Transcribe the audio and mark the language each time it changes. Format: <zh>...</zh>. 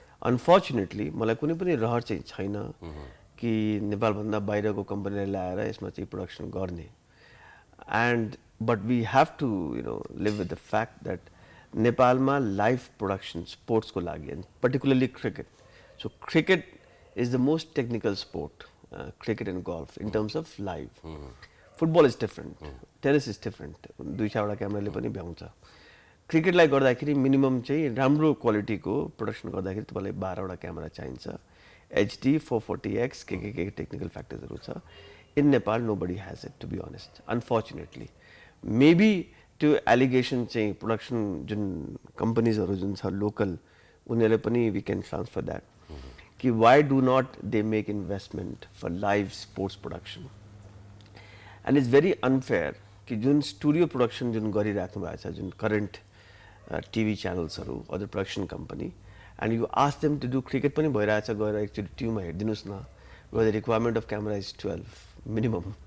<ne>Unfortunately मलाई कुनै पनि रहर चाहिँ छैन कि नेपालभन्दा बाहिरको कम्पनीलाई ल्याएर यसमा चाहिँ प्रोडक्सन गर्ने।</ne> <en>and but we have to live with the fact that</en> <ne>नेपालमा लाइभ प्रोडक्सन स्पोर्ट्सको लागि</ne> <en>And particularly cricket, so cricket is the most technical sport, cricket and golf in terms of live. Football is different, tennis is different.</en> <ne>दुई चारवटा क्यामेराले पनि भ्याउँछ। क्रिकेटलाई गर्दाखेरि minimum चाहिँ राम्रो क्वालिटीको प्रोडक्सन गर्दाखेरि तपाईँलाई 12वटा क्यामेरा चाहिन्छ,</ne> <en>HD 440X</en> <ne>के टेक्निकल फ्याक्टर्सहरू छ।</ne> <en>In Nepal nobody has it to be honest, unfortunately.</en> <ne>Maybe त्यो एलिगेसन चाहिँ प्रोडक्सन जुन कम्पनीजहरू जुन छ लोकल उनीहरूले पनि</ne> <en>We can transfer that कि why do not they make investment for live sports production. And it's very unfair कि</en> <ne>जुन स्टुडियो प्रोडक्सन जुन गरिराख्नु भएको छ</ne> <en>जुन current TV च्यानल्सहरू other production company and you ask them to do cricket पनि</en> <ne>भइरहेछ गएर एकचोटि टिममा हेरिदिनुहोस् न,</ne> <en>The requirement of camera is 12 minimum.</en>